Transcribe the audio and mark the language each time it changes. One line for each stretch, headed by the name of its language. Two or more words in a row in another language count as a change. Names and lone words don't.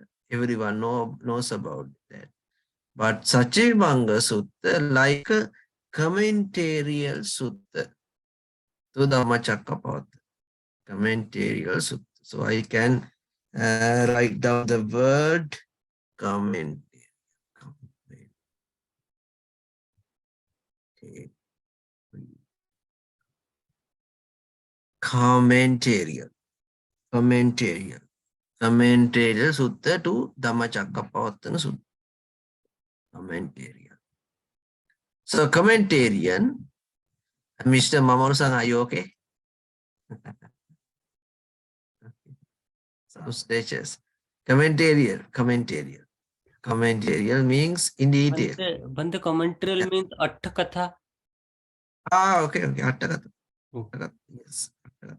English: Everyone knows about that. But Satyavibhanga Sutta like a commentarial sutta to Dhammacakkappavattana. Commentarial sutta. So I can write down the word commentarial. Commentarial. Commentarial. Commentarial sutta to Dhammacakkappavattana Sutta. Commentarial. So commentarian, Mr. Mamoru-san, are you okay? Some stretches. Commentarial. Commentarial means in detail. Bante commentarial means Atta Katha. Okay. Attakatha. Yes. Attakatha.